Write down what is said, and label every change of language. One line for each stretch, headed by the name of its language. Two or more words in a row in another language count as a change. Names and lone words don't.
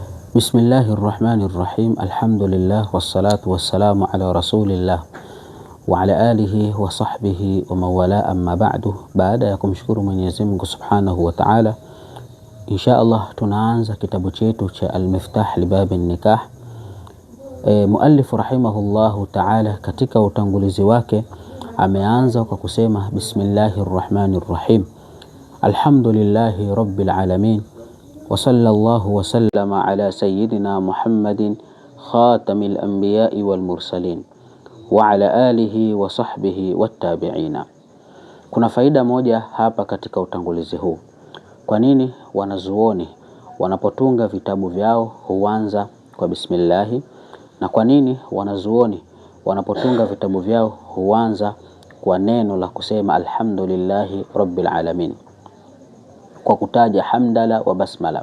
Arabic: بسم الله الرحمن الرحيم. الحمد لله والصلاة والسلام على رسول الله وعلى آله وصحبه ومن والاه، أما بعد.
Swahili: Baada ya kumshukuru Mwenyezi Mungu
Arabic: سبحانه وتعالى, إن شاء الله
Swahili: tunaanza kitabu chetu cha Al-Miftah Libabi Nikah. Muallif
Arabic: رحمه الله تعالى
Swahili: katika utangulizi wake ameanza kwa kusema
Arabic: بسم الله الرحمن الرحيم، الحمد لله رب العالمين، وصلى الله وسلم على سيدنا محمد خاتم الأنبياء والمرسلين وعلى آله وصحبه والتابعين.
Swahili: Kuna faida moja hapa katika utangulizi huu. Kwa nini wanazuoni wanapotunga vitabu vyao huanza kwa bismillahi, na kwa nini wanazuoni wanapotunga vitabu vyao huanza kwa neno la kusema
Arabic: الحمد لله رب العالمين,
Swahili: kwa kutaja
Arabic: حمدلة وبسملة?